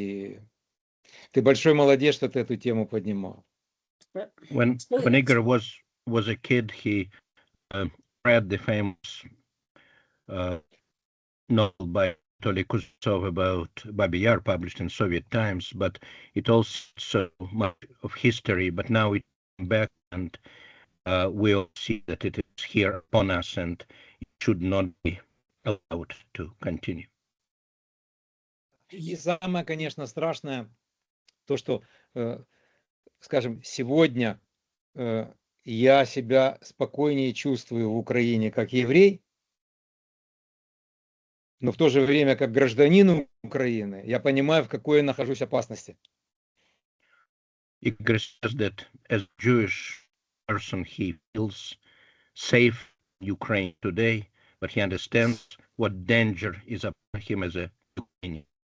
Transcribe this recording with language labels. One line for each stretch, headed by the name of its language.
Russian: И ты большой молодец, что ты эту тему поднимал.
English: When Igor was a kid, he read the famous novel by Anatoly Kuznetsov about Babi Yar, published in Soviet times, but it also much of history. But now we come back, and we all see that it is here upon us, and it should not be allowed to continue.
Russian: И самое, конечно, страшное, то, что, скажем, сегодня я себя спокойнее чувствую в Украине как еврей, но в то же время как гражданин Украины я понимаю, в какой я нахожусь опасности.
English: Igor says that as a Jewish person, he feels safe in Ukraine today, but he understands what danger is upon him as a Ukrainian.